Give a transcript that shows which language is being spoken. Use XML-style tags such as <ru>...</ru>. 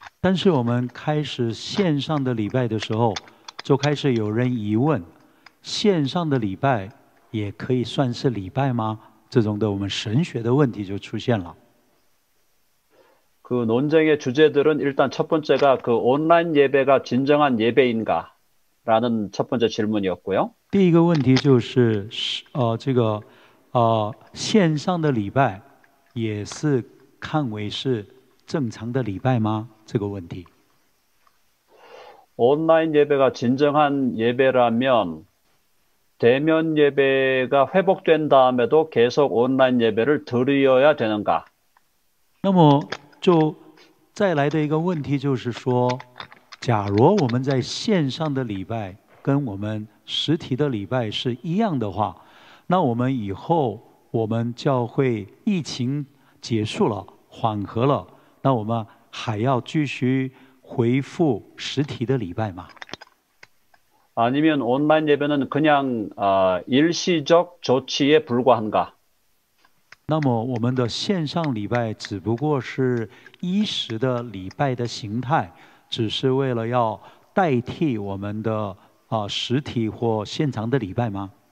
<zh>但是我们开始线上的礼拜的时候，就开始有人疑问：线上的礼拜也可以算是礼拜吗？这种的我们神学的问题就出现了。</zh> <ko>논쟁의 주제들은 일단 첫 번째가 온라인 예배가 진정한 예배인가라는 첫 번째 질문이었고요.</ko> <zh>第一个问题就是这个线上的礼拜也是看为是正常的礼拜吗？这个问题。</zh> <ko>온라인 예배가 진정한 예배라면 대면 예배가 회복된 다음에도 계속 온라인 예배를 드려야 되는가?</ko> <zh>那么就再来的一个问题就是说，假如我们在线上的礼拜跟我们实体的礼拜是一样的话，那我们以后我们教会疫情结束了、缓和了，那我们还要继续恢复实体的礼拜吗？</zh> <ko>아니면 온라인 예배는 그냥 일시적 조치에 불과한가?</ko> <zh>那么我们的线上礼拜只不过是一时的礼拜的形态，只是为了要代替我们的实体或现场的礼拜吗？</zh>